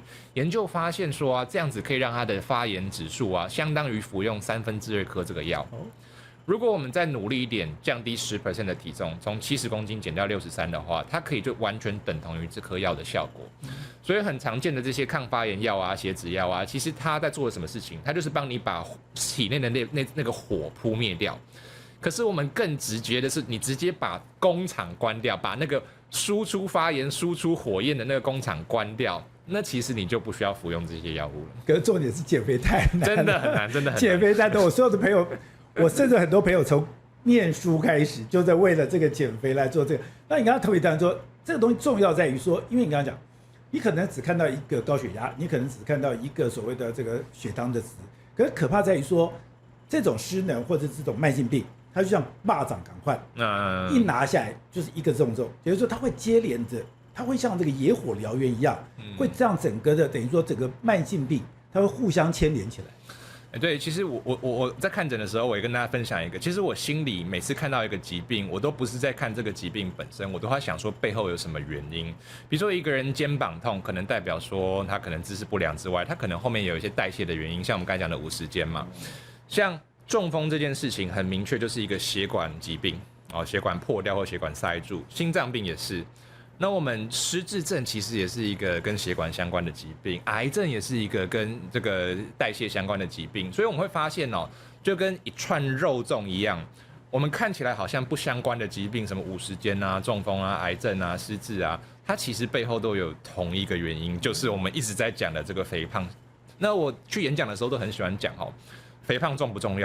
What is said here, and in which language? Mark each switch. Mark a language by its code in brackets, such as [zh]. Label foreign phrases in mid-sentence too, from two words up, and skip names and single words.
[zh] 研究發現說啊，這樣子可以讓他的發炎指數啊，相當於服用2/3顆這個藥。如果我們再努力一點，降低10% 的體重，從70公斤減掉63的話，它可以就完全等同於這顆藥的效果。所以很常見的這些抗發炎藥啊、血脂藥啊，其實它在做的什麼事情？它就是幫你把體內的那個火撲滅掉。可是我們更直覺的是，你直接把工廠關掉，把那個輸出發炎、輸出火焰的那個工廠關掉，那其實你就不需要服用這些藥物了。可是重點是減肥太難了，真的很難，真的很難。減肥太多，我所有的朋友。我甚至很多朋友從念書開始，就在為了這個減肥來做這個。那你剛剛特別講說，這個東西重要在於說，因為你剛剛講，你可能只看到一個高血壓，你可能只看到一個所謂的這個血糖的值，可是可怕在於說，這種失能或者這種慢性病，它就像螞蚱趕快，一拿下來就是一個重，也就是說它會接連着，它會像這個野火燎原一樣，會這樣整個的等於說整個慢性病，它會互相牽連起來。對，其實我在看診的時候，我也跟大家分享一個，其實我心裡每次看到一個疾病，我都不是在看這個疾病本身，我都會想說背後有什麼原因。比如說一個人肩膀痛，可能代表說他可能姿勢不良之外，他可能後面有一些代謝的原因，像我們剛才講的50肩嘛。像中風這件事情，很明確就是一個血管疾病，血管破掉或血管塞住，心臟病也是。那我們失智症其實也是一個跟血管相關的疾病，癌症也是一個跟這個代謝相關的疾病，所以我們會發現就跟一串肉粽一樣，我們看起來好像不相關的疾病，什麼50肩啊、中風啊、癌症啊、失智啊，它其實背後都有同一個原因，就是我們一直在講的這個肥胖。那我去演講的時候都很喜歡講肥胖重不重要？